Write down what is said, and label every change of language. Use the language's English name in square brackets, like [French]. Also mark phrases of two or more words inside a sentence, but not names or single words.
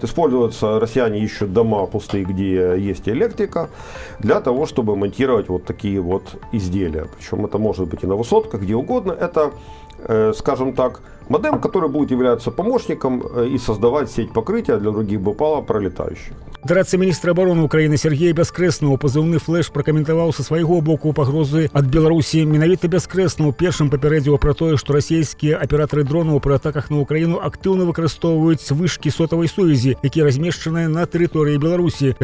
[Russian] Используются, россияне ищут дома пустые, где есть электрика, для того, чтобы монтировать вот такие вот изделия. Причем это может быть и на высотках, где угодно. Это, скажем так, модем, который будет являться помощником и создавать сеть покрытия для других БПЛА пролетающих. [Belarusian] Дарадца міністра абароны Украіны Сергея Бяскрэсна ў пазыўны флэш пракаментаваў са свайго боку пагрозы ад Беларусі. Менавіта Бяскрэсна першым папярэдзіў пра тое, што расійскія аператары дронаў пры атаках на Украіну актыўна выкарыстоўваюць вышкі сотавай сувязі, якія размешчаныя на тэрыторыі Беларусі.